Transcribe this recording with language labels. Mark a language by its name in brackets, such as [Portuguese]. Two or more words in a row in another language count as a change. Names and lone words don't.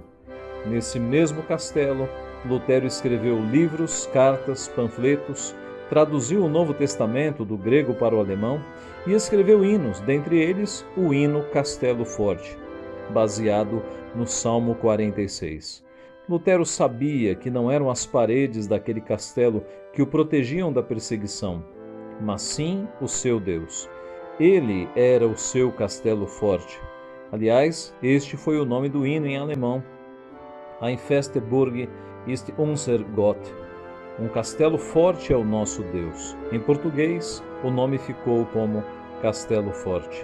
[Portuguese] Nesse mesmo castelo, Lutero escreveu livros, cartas, panfletos, traduziu o Novo Testamento do grego para o alemão e escreveu hinos, dentre eles o hino Castelo Forte, baseado no Salmo 46. Lutero sabia que não eram as paredes daquele castelo que o protegiam da perseguição, mas sim o seu Deus. Ele era o seu castelo forte. Aliás, este foi o nome do hino em alemão. [German] Ein feste Burg ist unser Gott. [Portuguese] Um castelo forte é o nosso Deus. Em português, o nome ficou como Castelo Forte.